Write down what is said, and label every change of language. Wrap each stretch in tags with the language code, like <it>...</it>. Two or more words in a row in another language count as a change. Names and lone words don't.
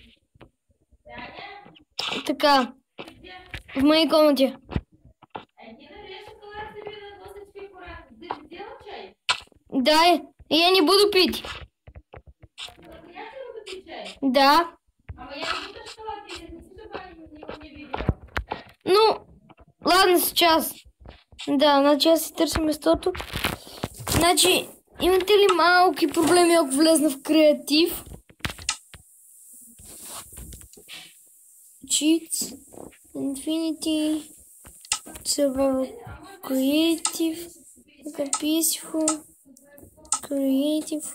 <bg>Така,</bg> <ru>в моей комнате. Да, и я не буду пить. Да. Ну, ладно, сейчас.</ru> <bg>Да, значи аз си търся местото. Значи, имате ли малки проблеми, ако влезна в креатив?</bg> <en>Cheats, Infinity, Survival, Creative, Peaceful, Creative.</en>